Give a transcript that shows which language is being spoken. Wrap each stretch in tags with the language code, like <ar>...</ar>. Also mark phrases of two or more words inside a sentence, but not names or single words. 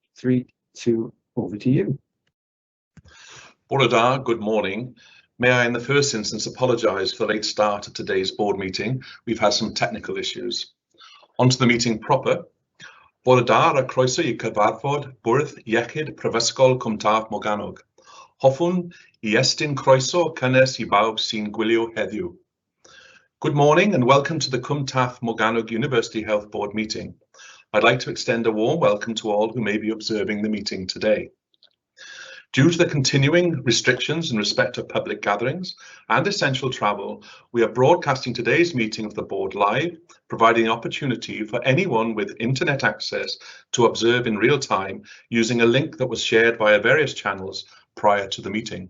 <en>3, 2, over to you. Bore good morning. May I in the first instance apologise for the late start of today's board meeting. We've had some technical issues. On to the meeting proper.</en> <cy>Bore a croeso I cyfarfod bwrdd iechyd prifysgol Cwm Taf Morgannwg. Hoffwn I estyn croeso cynnes I bawb sy'n gwylio heddiw.</cy> <en>Good morning and welcome to the Cwm Taf Morgannwg University Health Board meeting. I'd like to extend a warm welcome to all who may be observing the meeting today. Due to the continuing restrictions in respect of public gatherings and essential travel, we are broadcasting today's meeting of the board live, providing an opportunity for anyone with internet access to observe in real time using a link that was shared via various channels prior to the meeting.</en>